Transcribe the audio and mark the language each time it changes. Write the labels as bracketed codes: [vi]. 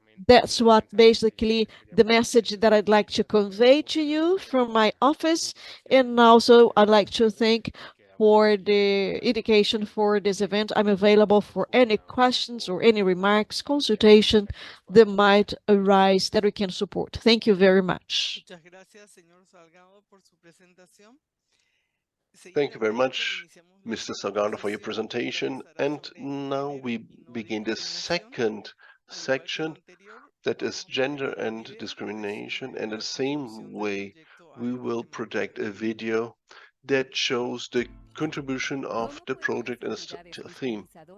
[en] That's what basically the message that I'd like to convey to you from my office. And also I'd like to thank for the indication for this event. I'm available for any questions or any remarks, consultation that might arise that we can support. Thank you very much. [es] Muchas gracias, señor Salgado, por su presentación. [en] Thank you very much, Mr. Salgado, for your presentation. And now we begin the second section, that is gender and discrimination. And in the same way, we will project a video that shows the contribution of the project and the theme.